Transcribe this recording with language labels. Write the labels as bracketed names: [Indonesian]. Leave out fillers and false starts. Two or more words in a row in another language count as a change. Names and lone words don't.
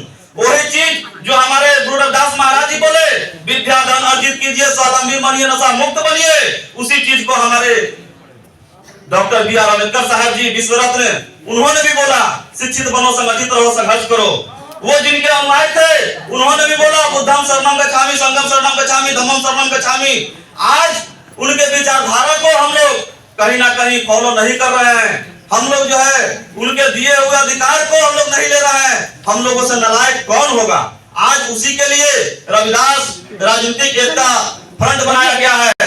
[Hindi] वही चीज जो हमारे गुरु रविदास महाराज जी बोले, विद्या धन अर्जित कीजिए, स्वावलंबी बनिए, नशा मुक्त बनिए, उसी चीज को हमारे डॉक्टर B.R. अम्बेडकर साहब जी विश्व रत्न, उन्होंने भी बोला शिक्षित बनो, संगठित रहो, संघर्ष करो। वो जिनके अनुयायी थे उन्होंने भी बोला [Pali] बुद्धम शरणम गच्छामि, संघम शरणम गच्छामि, धम्मम शरणम गच्छामि। [Hindi] आज उनके विचारधारा को हम लोग कहीं ना कहीं फॉलो नहीं कर रहे हैं। हम लोग जो है उनके दिए हुए अधिकार को हम लोग नहीं ले रहे हैं। हम लोगों से नालायक कौन होगा? आज उसी के लिए रविदास राजनीतिक एकता फ्रंट बनाया गया है।